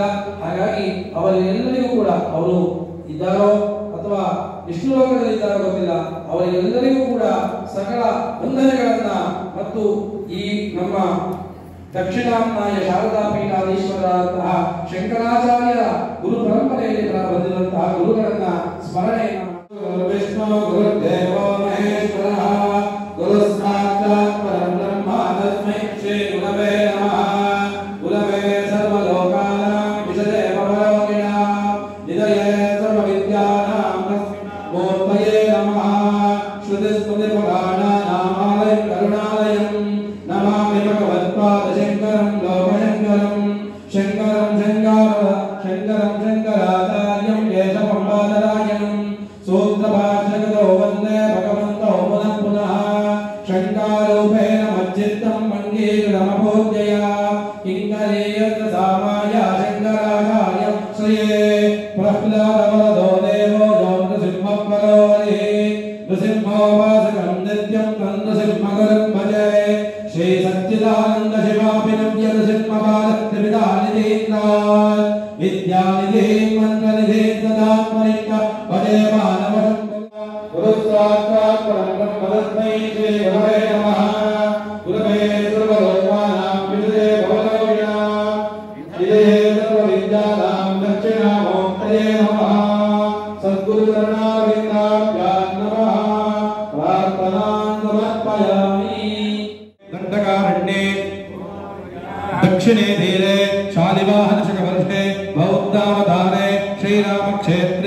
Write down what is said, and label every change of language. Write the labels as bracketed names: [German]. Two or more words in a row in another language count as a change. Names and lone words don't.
[Kannada] ಹಾಗಾಗಿ ಅವರೆಲ್ಲರಿಗೂ ಕೂಡ ಅವರು ಇದ್ದಾರೋ ಅಥವಾ ವಿಷ್ಣು ಲೋಕದಲ್ಲಿ ಇದ್ದಾರೋ ಗೊತ್ತಿಲ್ಲ, ಅವರೆಲ್ಲರಿಗೂ ಕೂಡ ಸಕಲ ವಂದನೆಗಳನ್ನ ಮತ್ತು ಈ ನಮ್ಮ ದಕ್ಷಿಣಾಮ್ನಾಯ ಶಾರದಾ ಪೀಠಾಧೀಶ್ವರರಾದಂತಹ ಶಂಕರಾಚಾರ್ಯರ ಗುರು ಪರಂಪರೆಯಲ್ಲಿ ಬಂದಿರುವಂತಹ ಗುರುಗಳನ್ನ ಸ್ಮರಣೆಯನ್ನು [Sanskrit] ವಿಷ್ಣು ಗುರುದೇವೋ ಮಹೇಶ್ವರಃ ಗುರು ಸಾಕ್ಷಾತ್ ಪರಬ್ರಹ್ಮ ತಸ್ಮೈ ಶ್ರೀ ಗುರವೇ ನಮಃ. ಗುರವೇ ಸರ್ವಲೋಕಾನಾಂ ವಿಷಯೇ ಭವರೋಗಿಣಾಂ ನಿಧಯೇ ಸರ್ವವಿದ್ಯಾನಾಂ ಮೂರ್ತಯೇ ನಮಃ. ಶ್ರುತಿಸ್ಮೃತಿಪುರಾಣಾನಾಮಾಲಯಂ ಕರುಣಾಲಯಂ ನಮಾಮಿ ಭಗವತ್ಪಾದಶಂಕರಂ ಲೋಕಶಂಕರಂ. ಶಂಕರಂ ಶಂಕರಾಚಾರ್ಯಂ ಕೇಶವಂ ಬಾದರಾಯಣಂ ಸೂತ್ರಭಾಷ್ಯಕೃತೋ ವಂದೇ ಭಗವಂತೋ ಪುನಃ ಪುನಃ. ಶಂಕಾರೂಪೇಣ ಮಜ್ಜಿತ್ತಂ ಮಂಗೀಕೃತಮಭೂತ್ಯಯ ಕಿಂಕರೀಯತ್ರ ಸಾಮಾಯ ಶಂಕರಾಚಾರ್ಯಂ ಶ್ರೇಯೇ ಪ್ರಹ್ಲಾದವರದೋ ದೇವೋ ಯೋ ನೃಸಿಂಹಪರೋ ಹರಿಃ. ನೃಸಿಂಹೋಪಾಸಕಂ ನಿತ್ಯಂ ತಂ ನೃಸಿಂಹಗುರುಂ ಭಜೆ. ಶ್ರೀ ಸಚ್ಚಿದಾನಂದ ಶಿವಾಭಿನವ್ಯ ನೃಸಿಂಹಪಾದತ್ರಿವಿಧಾನಿಧೀಂದ್ರಾತ್ ವಿದ್ಯಾನಿಧೀಂ ಮಂತ್ರನಿಧೀಂ ತದಾತ್ಮನಿಕ ಭಜೆ ಮಾನವಶಂ. ಗುರು ಸಾಕ್ಷಾತ್ ಪರಬ್ರಹ್ಮ ತಸ್ಮೈ ಶ್ರೀ ಗುರವೇ ನಮಃ. ಗುರವೇ ಸರ್ವಲೋಕಾನಾಂ ವಿಷಯೇ ಭವರೋಗಿಣಾಂ ನಿಧಯೇ ಸರ್ವವಿದ್ಯಾನಾಂ ದಕ್ಷಿಣಾಮೂರ್ತಯೇ ನಮಃ. ಸದ್ಗುರುಚರಣಾರವಿಂದಾಭ್ಯಾಂ ನಮಃ. ಪ್ರಾರ್ಥನಾಂ ಸಮರ್ಪಯಾಮಿ. ದಂಡಕಾರಣ್ಯೇ ದಕ್ಷಿಣೇ ಧೀರೆ ಶಾಲಿವಾಹನ ಶಕವರ್ಷೆ ಬೌದ್ಧಾವತಾರೆ ಶ್ರೀರಾಮಕ್ಷೇತ್ರೆ